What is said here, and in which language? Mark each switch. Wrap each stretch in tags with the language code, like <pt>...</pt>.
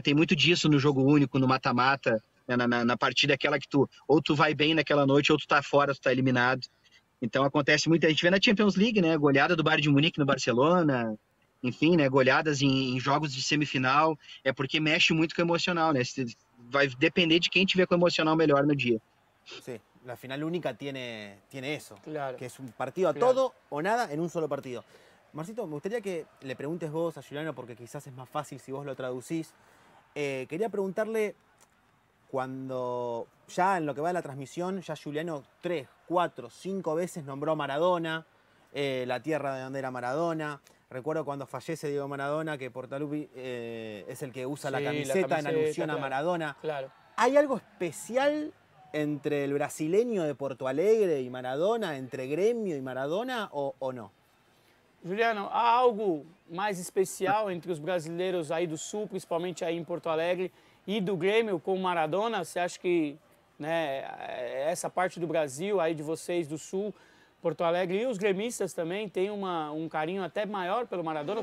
<pt>Tem muito disso no jogo único, no mata-mata, né? Na partida aquela que ou tu vai bem naquela noite ou tu tá fora, tu tá eliminado. Então acontece muito, a gente vê na Champions League, né? Goleada do Bayern de Munique no Barcelona, enfim, né? Goleadas em jogos de semifinal, é porque mexe muito com o emocional, né? Vai depender de quem tiver com o emocional melhor no dia.</pt> <es>Sí, la final única tiene eso, Claro. que es un partido a todo o nada en un solo partido. Marcito, me gustaría que le preguntes vos a Juliano, porque quizás es más fácil si vos lo traducís. Quería preguntarle, cuando ya en lo que va de la transmisión, ya Juliano 3, 4, 5 veces nombró Maradona, la tierra de donde era Maradona. Recuerdo cuando fallece Diego Maradona, que Portaluppi es el que usa la camiseta en alusión a Maradona. Claro. ¿Hay algo especial entre el brasileño de Porto Alegre y Maradona, entre Grêmio y Maradona, o no?</es> <pt>Juliano, há algo mais especial entre os brasileiros aí do Sul, principalmente aí em Porto Alegre, e do Grêmio com o Maradona? Você acha que, né, essa parte do Brasil, aí de vocês do Sul, Porto Alegre, e os gremistas também têm um carinho até maior pelo Maradona?</pt>